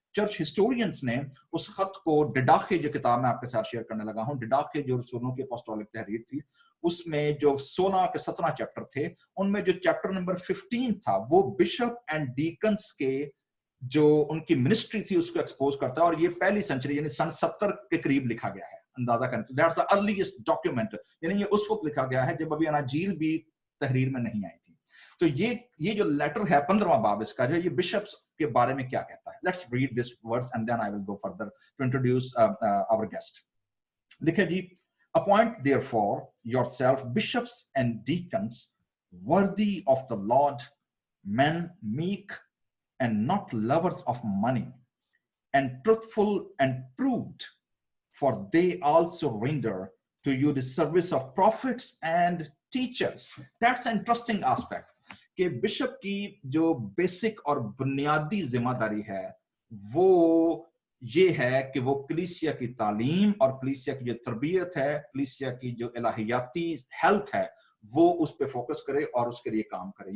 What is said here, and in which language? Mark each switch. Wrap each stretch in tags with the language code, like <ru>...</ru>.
<hi>Church historians ने उस खत को, डिडाखे जो किताब मैं आपके साथ शेयर करने लगा हूं, डिडाखे जो रसूलों की अपोस्टोलिक तहरीर थी, उसमें जो 16 के 17 चैप्टर थे, उनमें जो चैप्टर नंबर 15 था वो बिशप एंड डीकन्स के जो उनकी मिनिस्ट्री थी उसको एक्सपोज करता है, और ये पहली सेंचुरी यानी सन 70 के करीब लिखा गया है। अंदाजा करें तो</hi> <en>that's the earliest document,</en> <hi>यानी ये उस वक्त लिखा गया है जब अभी अनाजील भी तहरीर में नहीं आई थी। तो ये जो लेटर है 15वां बाब इसका, जो ये बिशप्स के बारे में क्या कहता है,</hi> <en>Let's read this words and then I will go further to introduce our guest.</en> <hi>लिखे जी,</hi> <en>appoint therefore yourself bishops and deacons worthy of the Lord, men meek and not lovers of money, and truthful and proved, for they also render to you the service of prophets and teachers. That's an interesting aspect</en> <hi>कि bishop की जो basic और बुनियादी जिम्मेदारी है वो ये है कि वो कलीसिया की तालीम और कलीसिया की जो तरबियत है, कलीसिया की जो इलाहियाती हेल्थ है, वो उस पे फोकस करे और उसके लिए काम करे।</hi>